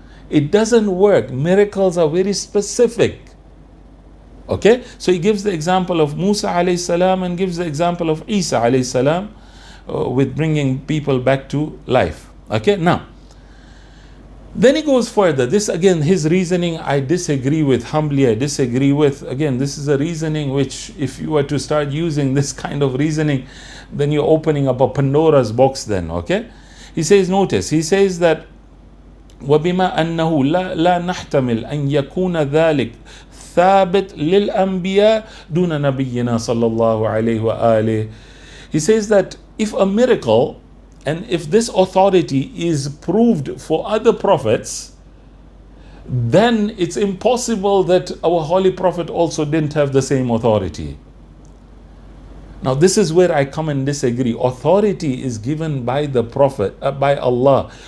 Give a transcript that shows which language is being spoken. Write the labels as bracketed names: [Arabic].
[English] It doesn't work. Miracles are very specific. Okay, so he gives the example of Musa alayhi salam and gives the example of Isa alayhi salam with bringing people back to life. Okay, now then he goes further. This again, his reasoning I disagree with, humbly I disagree with. Again, this is a reasoning which, if you were to start using this kind of reasoning, then you're opening up a Pandora's box then. Okay, he says, notice, he says that [Arabic] وبما أنه لا نحتمل أن يكون ذلك ثابت للأنبياء دون نبينا صلى الله عليه وآله. [English] He says that if a miracle and if this authority is proved for other prophets, then it's impossible that our holy prophet also didn't have the same authority. Now this is where I come and disagree. Authority is given by the prophet, by Allah.